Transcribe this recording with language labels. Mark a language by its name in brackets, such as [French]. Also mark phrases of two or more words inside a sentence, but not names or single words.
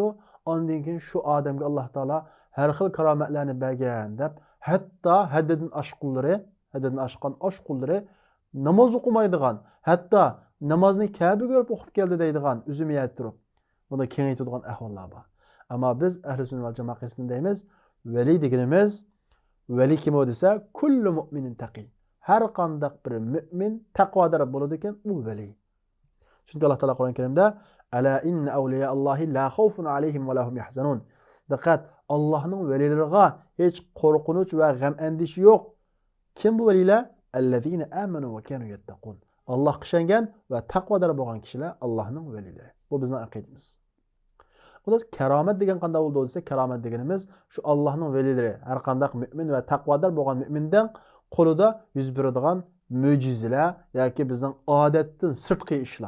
[Uzbek] Ondan keyin shu odamga Alloh taolo har xil karomatlarni bergan deb, hatto haddidan oshgan oshqullari namoz o'qimaydigan, hatto namozni Ka'ba ko'rib o'qib keldi deydigan uzumiyat turib. Buni kengaytiradigan ahvollar bor. Ammo biz [Arabic] أهل السنة والجماعة [Uzbek] qismida deymiz, veli deganimiz veli kim o desa, [Arabic] كل مؤمن تقي. [Uzbek] Har qanday bir mu'min taqvodor bo'ladi ekan, u veli. Chunki Alloh taolo Qur'on Karimda [Arabic] ألا إن أولياء الله لا خوف عليهم ولا هم يحزنون. [Uzbek] Diqqat, Allohning velilariga hech qo'rqinch va g'am andish yo'q. Kim bu velilar? [Arabic] الذين آمنوا وكانوا يتقون. [Uzbek] Allohga ishongan va taqvodor bo'lgan kishilar Allohning velilari. Bu bizning aqidamiz. Bundan karomat degan qanday bo'ldi desa, karomat deganimiz shu Allohning velilari, har qanday mu'min va taqvodor bo'lgan mu'mindan qo'lida yuz beradigan mo'jizalar yoki bizning odatdan sirtqi ishlar.